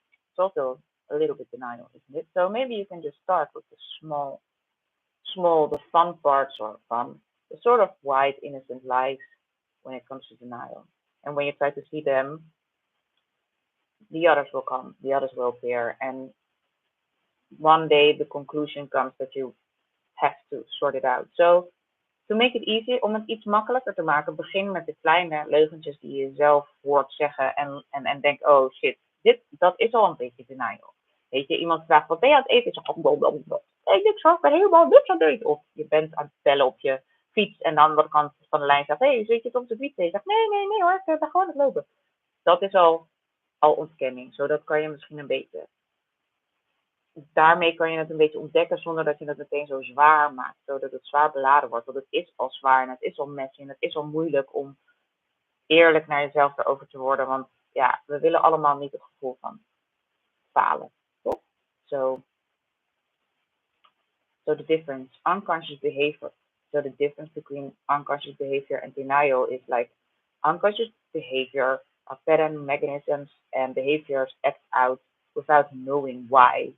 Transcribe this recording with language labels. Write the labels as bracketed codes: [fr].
[en] It's also a little bit denial, isn't it? So maybe you can just start with the the fun parts or fun, the sort of white, innocent lies when it comes to denial. And when you try to see them, the others will come, the others will appear. And one day the conclusion comes that you have to sort it out. So to make it easy, [nl] om het iets makkelijker te maken, begin met de kleine leugentjes die je zelf hoort zeggen en denk, oh shit, dat is al een beetje denial. Weet je, iemand vraagt, wat ben je aan het eten? Ik zeg, hey, niks hoor, ik ben helemaal niks aan het eten. Of je bent aan het bellen op je fiets en aan de andere kant van de lijn zegt, hey, zit je het op de fiets? En je zegt, nee hoor, ik ben gewoon aan het lopen. Dat is al ontkenning. Zo dat kan je misschien een beetje, daarmee kan je het een beetje ontdekken zonder dat je het meteen zo zwaar maakt. Zodat het zwaar beladen wordt. Want het is al zwaar en het is al messy en het is al moeilijk om eerlijk naar jezelf erover te worden. Want ja, we willen allemaal niet het gevoel van falen. Toch? [en] So, so the difference, unconscious behavior. So the difference between unconscious behavior and denial is like unconscious behavior are pattern mechanisms and behaviors act out without knowing why.